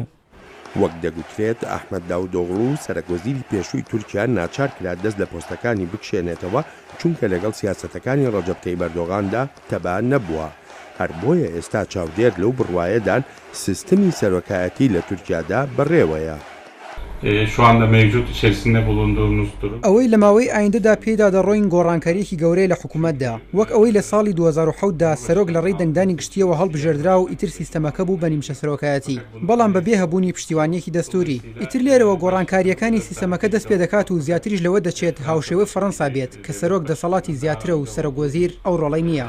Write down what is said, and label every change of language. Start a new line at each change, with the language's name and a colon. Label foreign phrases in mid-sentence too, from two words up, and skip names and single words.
Central Kurdish: وەک دەگوترێت ئەحمەد داودۆغڵو سەرۆکوەزیری پێشووی تورکیا ناچار کرا دەست لە پۆستەکانی بکشێنێتەوە چونکە لەگەڵ سیاسەتەکانی ڕەجەب تەیب ئەردۆغاندا تەبان نەبووە. هەر بۆیە ئێستا چاودێر لەو بڕوایەدان سیستمی سەرۆکایەتی لە تورکیادا بەڕێوەیە.
Turkish: Şu anda mevcut içerisinde bulunduğumuz durum.
Central Kurdish: ئەوەی لە ماوەی ئایندەدا پێدا دەڕۆین گۆڕانکاریەکی گەورەی لە حکوومەتدا وەک ئەوەی لە ساڵی 2010دا سەرۆک لە ڕێی دەنگدانی گشتیەوە هەڵبژێردرا و ئیتر سیستەمەکە بوو بە نیمچە سەرۆکایەتی بەڵام بەبێ هەبوونی پشتیوانیەکی دەستوری ئیتر لێرەوە گۆڕانکاریەکانی سیستەمەکە دەست پێ دەکات و زیاتریش لەوە دەچێت هاوشێوەی فەڕەنسا بێت کە سەرۆک دەسەڵاتی زیاترە و سەرۆکوەزیر ئەو ڕۆڵەی نییە.